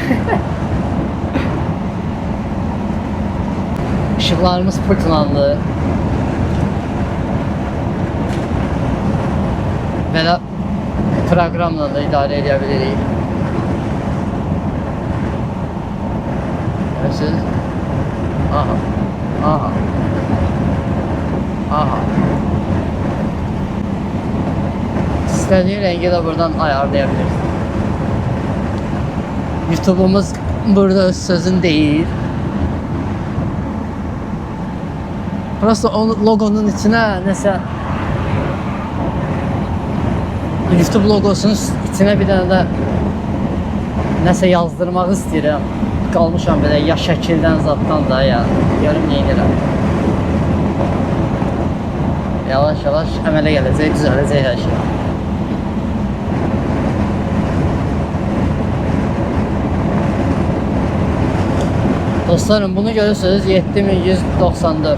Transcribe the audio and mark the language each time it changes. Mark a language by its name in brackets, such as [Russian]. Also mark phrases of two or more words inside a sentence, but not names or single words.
[Azerbaijani] Işıqlarımız pırtlandı. Belə proqramla da idarə edə bilirik. Görürsünüz? Aha. Aha. Aha. [Turkish] İstediğin rengi de buradan ayarlayabilirsin. YouTube'umuz burada öz sözün değil. Burası o logonun içine neyse YouTube logosunun içine bir tane de neyse yazdırmak istiyorum. [Azerbaijani] Qalmışam belə ya şəkildən, zaddan da ya. Görüm nə edirəm. Yavaş-yavaş əmələ gələcək, düzələcək hər şey. Dostlarım, bunu görürsünüz 7194.